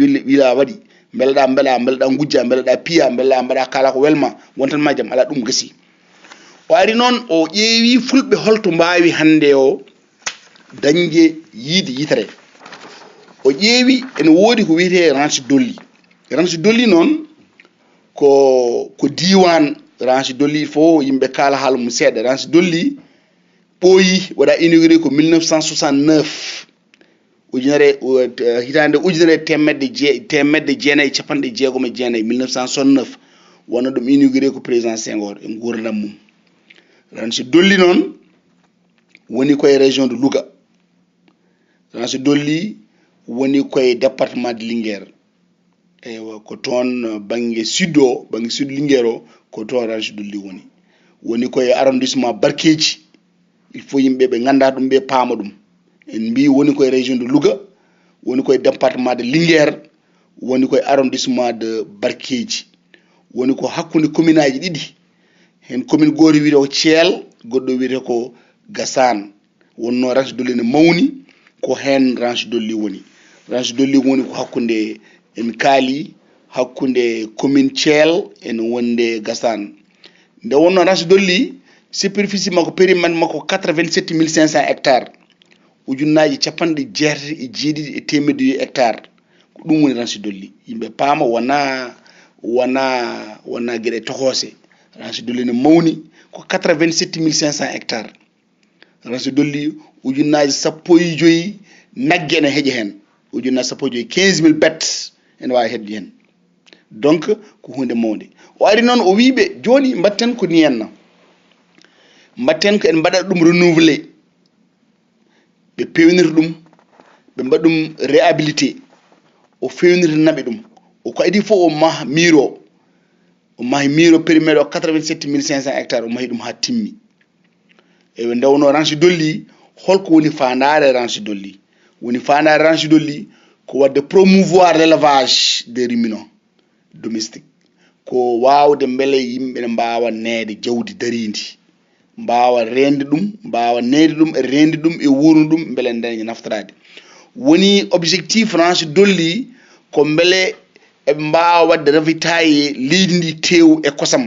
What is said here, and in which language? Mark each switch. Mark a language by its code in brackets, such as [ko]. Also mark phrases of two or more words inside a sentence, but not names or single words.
[ff] wila waɗi beeleɗa gujja beeleɗa piya beeleɗa mbaɗa kala ko welma wontan ma jaam ala ɗum gasi o ari noon o ƴeewi fulɓe holto mbawi hande o dañde yiide yitere o ƴeewi ene woodi ko wiyete ranch dolli noon ko diwan ranch dolli fo yimɓe kala haala mum seeɗa ranch dolli ɓooyi waɗa inauguré ko 1969 hitande ujunere temedde jeenayyi capanɗe jeegom e jeenayyi 1969 wona ɗum inauguré ko président Senghor e gurdam mum ranch dolli noon woni koye [fr] région de Louga [ff] ranch dolli woni koye [fr] département de Linguére [ff] eywa ko toon banggue sud Linguére o ko toon ranch dolli woni koye arrondissement Barkeji [fr] il faut [ff] yimɓe ɓe ganda ɗum ɓe paama ɗum en mbi woni koye [fr] région de Louga [ff] woni koye [fr] département de Linguére [ff] woni koye [fr] arrondissement de Barkeji [ff] woni ko hakkude commune aji ɗiɗi hen commune goto wiyete ko Thiel goɗɗo wiyete ko Gassane wonno ranch dolli ne mawni ko hen ranch dolli woni ko hakkude en kaali hakkude commune Thiel en wonde Gassane nde wonno ranch dolli superficie makko périmètre makko 87 500 hectares ujunnaji capanɗe jeetati e jeeɗiɗi e temedde hectares ko ɗum woni ranch dolli yimɓe paama wona gueɗe tohose ranch dolli ne mawni ko 87 500 hectares ranch dolli ujunnaji 15 nagge ene heeƴa hen ujunnaji 15 15 000 bêtes ene wawi heɓde hen donc ko hunde mawde o ari noon o wiɓe joni mbatten ko ni henna mbatten ko en mbaɗat ɗum renouvelé ɓe pewnira ɗum ɓe mbaɗa ɗum réhabilité o fewnira naɓe ɗum o ko adi fof o maha miro périmètre o 87 500 hectares o mahi ɗum ha timmi eɓe ndewno ranch dolli holko woni fandare ranch dolli ko wadde [fr] promouvoir l'élevage des ruminants domestique [ff] ko wawde beele yimɓe ne mbawa neede jawdi daridi mbawa rende ɗum mbawa neede ɗum e rende ɗum e wurnu ɗum beele daña naftorade woni objectif ranch dolli ko beele eɓe mbawa wadde ravitaille leydi ndi tew e kosam